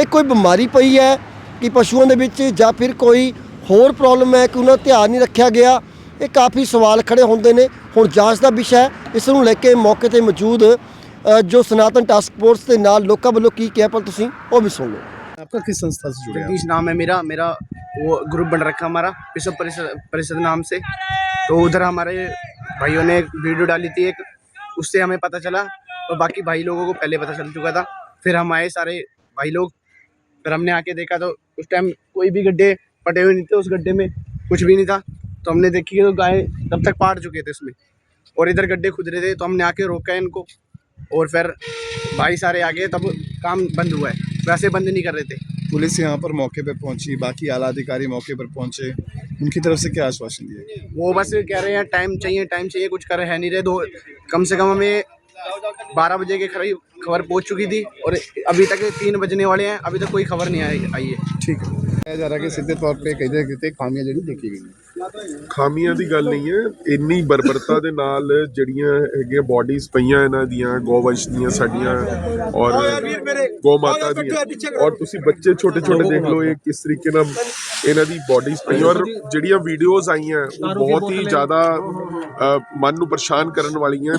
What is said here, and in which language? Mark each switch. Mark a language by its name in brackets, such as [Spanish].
[Punjabi] ਇਹ ਕੋਈ ਬਿਮਾਰੀ ਪਈ ਹੈ ਕਿ ਪਸ਼ੂਆਂ ਦੇ ਵਿੱਚ ਜਾਂ ਫਿਰ ਕੋਈ ਹੋਰ ਪ੍ਰੋਬਲਮ ਹੈ ਕਿ ਉਹਨਾਂ ਦਾ ਧਿਆਨ ਨਹੀਂ ਰੱਖਿਆ ਗਿਆ, ਇਹ ਕਾਫੀ ਸਵਾਲ ਖੜੇ ਹੁੰਦੇ ਨੇ। ਹੁਣ ਜਾਂਚ ਦਾ ਵਿਸ਼ਾ ਹੈ। ਇਸ ਨੂੰ ਲੈ ਕੇ ਮੌਕੇ 'ਤੇ ਮੌਜੂਦ ਜੋ ਸਨਾਤਨ ਟਾਸਕ ਫੋਰਸ ਦੇ ਨਾਲ ਲੋਕਾਂ ਵੱਲੋਂ ਕੀ ਕਿਹਾ ਪਰ ਤੁਸੀਂ ਉਹ [Hindi] भी सुन लो। आपका किस संस्था से जुड़े हैं? जगदीश नाम है मेरा वो ग्रुप बन रखा हमारा विश्व परिषद नाम से। तो उधर हमारे भाइयों ने एक वीडियो डाली थी एक, उससे हमें पता चला और बाकी भाई लोगों को पहले पता चल चुका था। फिर हम आए सारे भाई लोग, फिर हमने आके देखा तो उस टाइम कोई भी गड्ढे पटे हुए नहीं थे, उस गड्ढे में कुछ भी नहीं था। तो हमने देखी तो गाय तब तक पाट चुके थे उसमें और इधर गड्ढे खुद रहे थे। तो हमने आके रोका इनको और फिर भाई सारे आ गए, तब काम बंद हुआ है, वैसे बंद नहीं कर रहे थे। पुलिस यहाँ पर मौके पर पहुंची, बाकी आला अधिकारी मौके पर पहुंचे, उनकी तरफ से क्या आश्वासन दिया? वो बस कह रहे हैं टाइम चाहिए, कुछ कर है नहीं रहे। दो कम से कम हमें 12 बजे के करीब खबर पहुंच चुकी थी और अभी तक 3 बजने वाले हैं, अभी तक कोई खबर नहीं आई है। ठीक है। कहा जा रहा है कि सीधे तौर पे कितने खामियां [Punjabi] ਜਿਹੜੀ ਦੇਖੀ ਗਈ। ਖਾਮੀਆਂ ਦੀ ਗੱਲ ਨਹੀਂ ਹੈ, ਇੰਨੀ ਬਰਬਰਤਾ ਦੇ ਨਾਲ ਜਿਹੜੀਆਂ ਹੈਗੀਆਂ ਬੋਡੀਜ਼ ਪਈਆਂ ਇਹਨਾਂ ਦੀਆਂ ਗੋਵੰਸ਼ ਦੀਆਂ ਸਾਡੀਆਂ ਔਰ ਗੋ ਮਾਤਾ ਦੀਆਂ, ਔਰ ਤੁਸੀਂ ਬੱਚੇ ਛੋਟੇ ਛੋਟੇ ਦੇਖ ਲਓ ਇਹ ਕਿਸ ਤਰੀਕੇ ਨਾਲ ਇਹਨਾਂ ਦੀ ਬੋਡੀਜ਼ ਪਈਆਂ। ਔਰ ਜਿਹੜੀਆਂ ਵੀਡੀਓਜ਼ ਆਈਆਂ ਉਹ ਬਹੁਤ ਹੀ ਜ਼ਿਆਦਾ ਮਨ ਨੂੰ ਪਰੇਸ਼ਾਨ ਕਰਨ ਵਾਲੀਆਂ।